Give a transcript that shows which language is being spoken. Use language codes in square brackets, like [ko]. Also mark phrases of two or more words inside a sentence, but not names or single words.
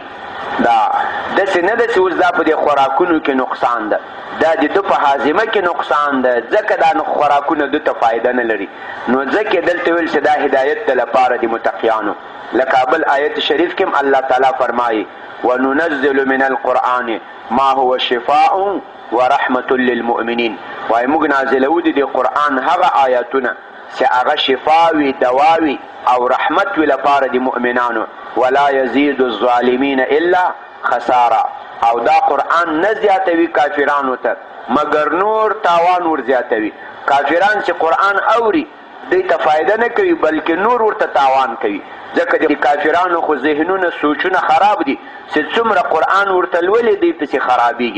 [ps] دا داسې نه ده چې اوس دا په دې خوراکونو کې نقصان ده، دا د ده په هاضمه کې نقصان ده، ځکه دا خوراکونه ده ته فایده نه لري. نو ځکه دلته ویل چې دا هدایت ده لپاره د متقیانو. لکه بل آیت شریف کې هم الله تعالی فرمایي [ar] وننزل من القرآن ما هو شفاء ورحمة للمؤمنين. [ps] وای موږ نازلو د قرآن هغه آیاتونه چې هغه شفا وي، دوا وي، او رحمت وي لپاره د مؤمنانو. [ar] ولا يزيد الظالمين الا خسارا. [ps] او دا قرآن نه زیاتوي کافرانو ته مگر نور تاوان ور زیاتوي. کافران چې قرآن اوري دوی ته فایده نه کوي بلکې نور ورته تاوان کوي، ځکه د کافرانو خو ذهنونه سوچونه خراب دي چې څومره قرآن ورته لولي دوی پسې خرابېږي.